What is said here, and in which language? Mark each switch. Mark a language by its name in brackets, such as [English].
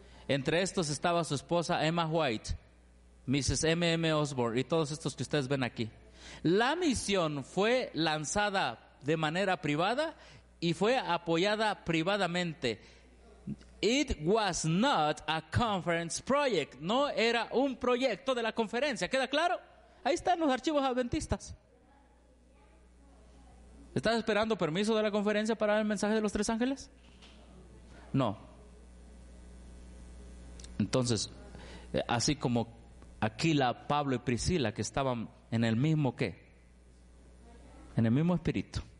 [Spanish] Entre estos estaba su esposa Emma White, Mrs. M.M. Osborne y todos estos que ustedes ven aquí. La misión fue lanzada de manera privada y fue apoyada privadamente. [English] It was not a conference project. [Spanish] No era un proyecto de la conferencia. ¿Queda claro? Ahí están los archivos adventistas. ¿Estás esperando permiso de la conferencia para el mensaje de los tres ángeles? No. Entonces, así como Aquila, Pablo y Priscila, que estaban en el mismo ¿qué? En el mismo espíritu.